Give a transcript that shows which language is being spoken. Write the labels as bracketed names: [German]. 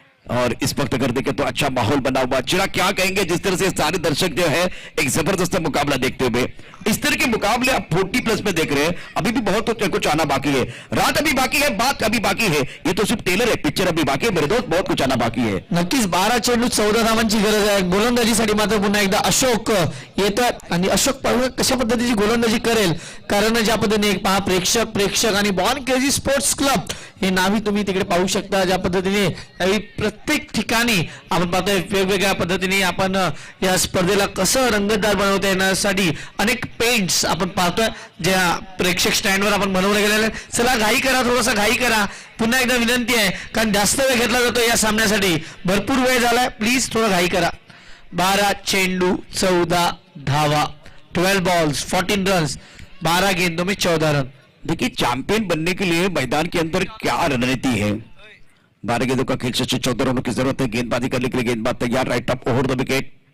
[Hindi] और इस वक्त अगर देखें तो अच्छा माहौल बना हुआ। चिरा क्या कहेंगे, जिस तरह से सारे दर्शक जो है एक जबरदस्त मुकाबला देखते हुए, इस तरह के मुकाबले आप 40+ में देख रहे हैं। अभी भी बहुत कुछ आना बाकी है, रात अभी बाकी है, बात अभी बाकी है। ये तो सिर्फ टेलर है, पिक्चर अभी बाकी है मेरे दोस्त, बहुत कुछ आना बाकी है। [Marathi] नक्कीच 12 चेंडू 14 धावांची गरज आहे गोलंदाजीसाठी। मात्र पुन्हा एकदा अशोक येतात आणि अशोक पाहूया कशा पद्धतीची गोलंदाजी करेल, कारण ज्या पद्धतीने एक पहा प्रेक्षक आणि बॉर्न क्रेझी स्पोर्ट्स क्लब हे नावही तुम्ही तिकडे पाहू शकता। ज्या पद्धतीने प्रत्येक ठिकाणी आपण पाहतोय वेगवेगळ्या पद्धतीने आपण या स्पर्धेला कसं रंगतदार बनवता येण्यासाठी अनेक पेंट्स आपण पाहतोय, ज्या प्रेक्षक स्टँडवर आपण बनवले गेलेले। चला घाई करा, थोडासा घाई करा, पुन्हा एकदा विनंती आहे, कारण जास्त वेळ घेतला जातो या सामन्यासाठी, भरपूर वेळ झालाय, प्लीज थोडं घाई करा। 12 चेंडू 14 धावा, [English] 12 balls 14 runs, [Hindi] 12 गेंदों में 14 रन। देखिए चैंपियन बनने के लिए मैदान के अंदर क्या रणनीति है। 12 गेंदों का खेल से 14 रनों की जरूरत है। गेंदबाजी करने के लिए गेंदबाज तैयार, [English] Right up over the wicket.